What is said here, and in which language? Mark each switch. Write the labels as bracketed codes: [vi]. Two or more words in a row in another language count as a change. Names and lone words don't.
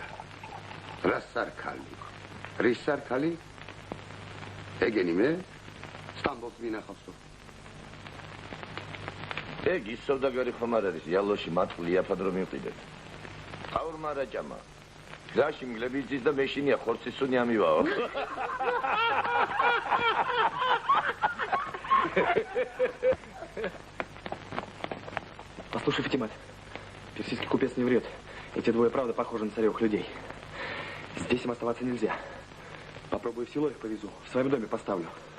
[ka] რას არ ქალი? რის არ ქალი? ეგენი მე სტამბოლს მინახავსო. ეგ ის სავდაგარი ხომ არ არის, იალოში მათული იაფად რომ მივყიდეთ. ყაურმა რა ჭამა. გზაში მგლები იცის და მეშინია ხორცისუნი ამივაო. [ru] Послушай, Фатимат, персидский купец не врет. Эти двое, правда, похожи на царевых людей. Здесь им оставаться нельзя. Попробую в село их повезу, в своем доме поставлю.